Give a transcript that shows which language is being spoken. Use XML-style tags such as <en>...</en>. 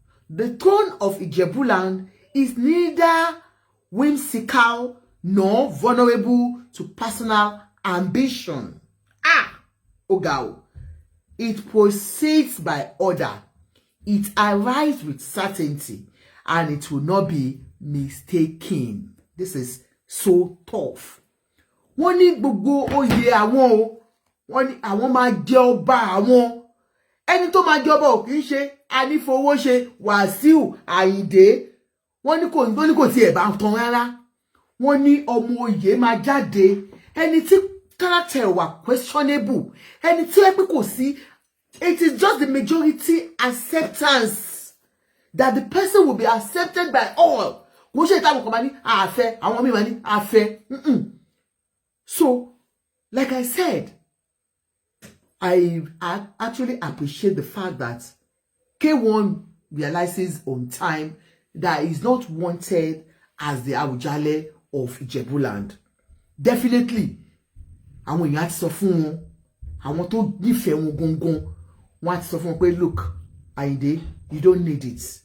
<en>The throne of Ijebu land is neither whimsical nor vulnerable to personal ambition. Ogao. It proceeds by order. It arrives with certainty, and it will not be mistaken. This is so tough.</en> <yo>Wọ́n ní gbogbo oyè àwọn o. Wọ́n ní àwọn máa jẹ ọba àwọn. Ẹni tó máa jẹ ọba ò kì í ṣe Anifowose Wasiu Ayinde. Wọ́n ní kò tiẹ̀ bá tán rárá. Wọ́n ní ọmọ oyè máa jáde. Ẹni tí character wà questionable. Ẹni tí ẹ pé kò sí.</yo> <en>It is just the majority acceptance that the person will be accepted by all.</en> <yo>Kò ṣe ìtàwọn kan máa ní àfẹ́, àwọn míì máa ní àfẹ́.</yo> <en>So, like I said, I actually appreciate the fact that K1 realizes on time that he's not wanted as the Awujale of Ijebu land.</en> <yo>Definitely, àwọn èèyàn ti sọ fún wọn, àwọn tó nífẹ̀ẹ́ wọn gangan, wọ́n ti sọ fún wọn pé</yo> <en>look, Ayinde, you don't need it.</en>